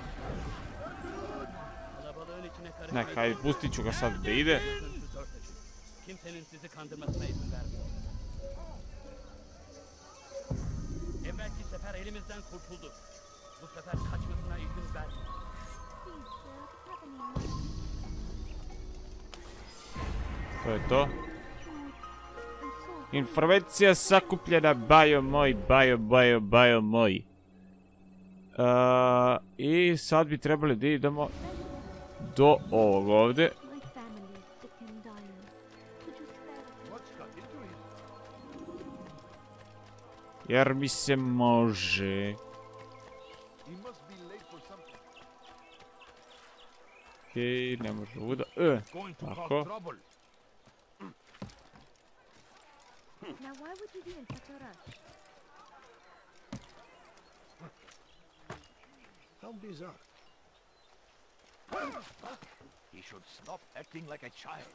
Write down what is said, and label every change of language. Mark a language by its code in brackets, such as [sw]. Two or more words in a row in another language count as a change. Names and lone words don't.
[bs] Neka, ajde, pustit ću ga sad da ide. [tr] Kimsenin sizi kandırmasına izin vermiyorum. Evvelki sefer elimizden kurtuldu. Bu sefer kaçmasına izin vermiyorum. [bs] To je to. Informacija sakupljena, bajo moj. I sad bi trebali da idemo do ovog ovde. Jer mi se može. Okej, ne može ovuda. Tako. [en] Now why would you be in such a rush? How bizarre. He should stop acting like a child.